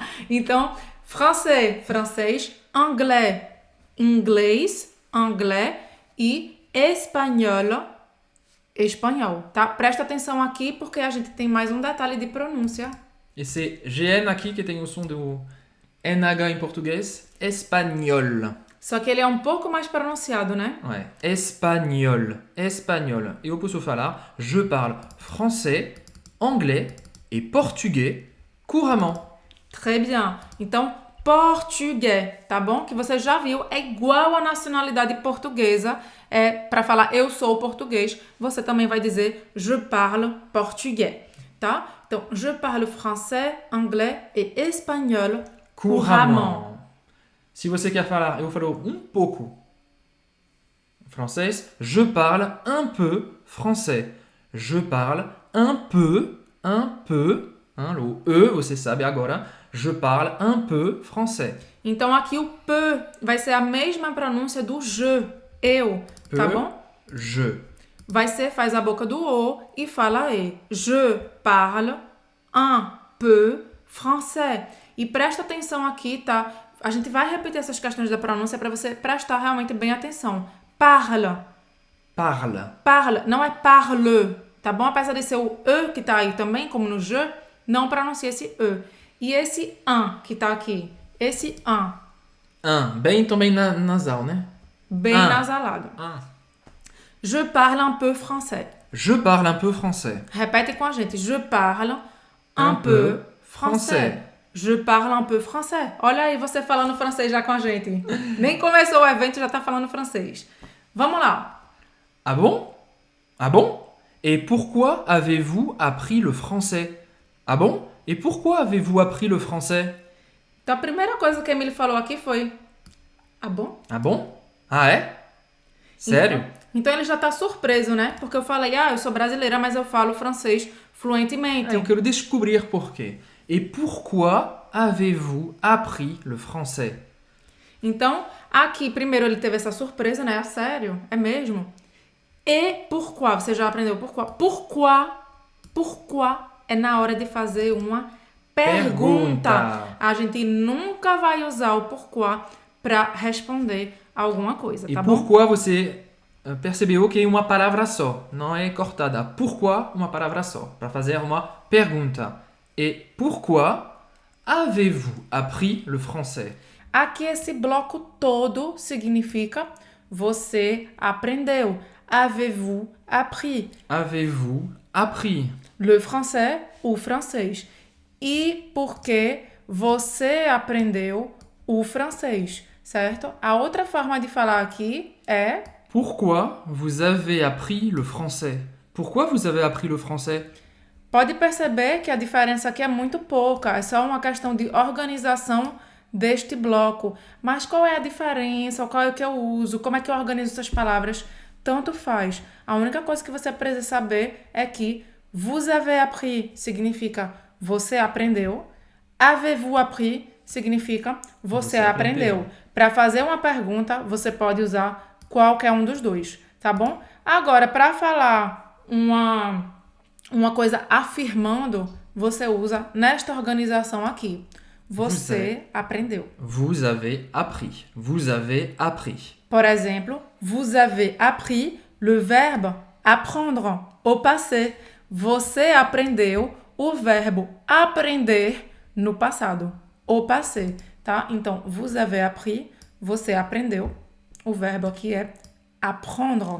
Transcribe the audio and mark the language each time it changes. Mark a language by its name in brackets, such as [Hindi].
[Portuguese] Então, francês, francês, anglais, inglês, anglais e espanhol, espanhol, tá? Presta atenção aqui porque a gente tem mais um detalhe de pronúncia. E c'est GN aqui que tem o som do NH em português, espanhol. Só que ele é um pouco mais pronunciado, né? [French] Ouais, espagnol, espagnol. [Portuguese] Eu posso falar [French] je parle français, anglais et portugais couramment. Très bien. [Portuguese] Então, português, tá bom? Que você já viu, é igual à nacionalidade portuguesa. É para falar eu sou português, você também vai dizer [French] je parle portugais, [Portuguese] tá? Então, [French] je parle français, anglais et espanhol couramment. [Portuguese] Se você quer falar, eu falo um pouco francês, [French] je parle un peu français. Je parle un peu, [Portuguese] o E, você sabe agora, [French] je parle un peu français. [Portuguese] Então aqui o peu vai ser a mesma pronúncia do je, eu, tá bom? [French] je. [Portuguese] Vai ser, faz a boca do O e fala E. [French] Je parle un peu français. [Portuguese] E presta atenção aqui, tá? A gente vai repetir essas questões da pronúncia para você prestar realmente bem atenção. [French] Parle. Parle. [Portuguese] Parle. Não é parle, tá bom? Apesar de ser o E que tá aí também, como no je, não pronuncia esse E. E esse un que tá aqui. Esse un. Bem também nasal, né? Bem nasalado. [French] Je parle un peu français. Je parle un peu français. [Portuguese] Repete com a gente. [French] Je parle un peu français. Je parle un peu français. [Portuguese] Olha aí você falando francês já com a gente. Nem começou o evento já tá falando francês. Vamos lá. [French] Ah bon? Ah bon? Et pourquoi avez-vous appris le français? Ah bon? Et pourquoi avez-vous appris le français? [Portuguese] Então a primeira coisa que a Emily falou aqui foi: ah bom? [French] Ah bon? [Portuguese] Ah é? Sério? Então ele já tá surpreso, né? Porque eu falei, eu sou brasileira, mas eu falo francês fluentemente. Eu quero descobrir por quê. [French] Et pourquoi avez-vous appris le français? [Portuguese] Então, aqui, primeiro ele teve essa surpresa, né? Sério? É mesmo? E pourquoi? Você já aprendeu pourquoi? Pourquoi é na hora de fazer uma pergunta. A gente nunca vai usar o pourquoi para responder alguma coisa, tá bom? E pourquoi você percebeu que é uma palavra só, não é cortada. Pourquoi uma palavra só, para fazer uma pergunta. [French] Et pourquoi avez-vous appris le français? [Portuguese] Aqui esse bloco todo significa você aprendeu. [French] Avez-vous appris? Avez-vous appris? Le français, o francês. [Portuguese] E porque você aprendeu o francês, certo? A outra forma de falar aqui é... [French] Pourquoi vous avez appris le français? Pourquoi vous avez appris le français? [Portuguese] Pode perceber que a diferença aqui é muito pouca, é só uma questão de organização deste bloco. Mas qual é a diferença? Qual é o que eu uso? Como é que eu organizo essas palavras? Tanto faz. A única coisa que você precisa saber é que [French] vous avez appris [Portuguese] significa você aprendeu. [French] Avez-vous appris [Portuguese] significa você aprendeu. Para fazer uma pergunta, você pode usar qualquer um dos dois, tá bom? Agora, para falar uma coisa afirmando, você usa nesta organização aqui. Você aprendeu. [French] Vous avez appris. Vous avez appris. [Portuguese] Por exemplo, [French] vous avez appris le verbe apprendre au passé. [Portuguese] Você aprendeu o verbo aprender no passado. [French] au passé, [Portuguese] tá? Então, [French] vous avez appris, [Portuguese] você aprendeu. O verbo aqui é apprendre.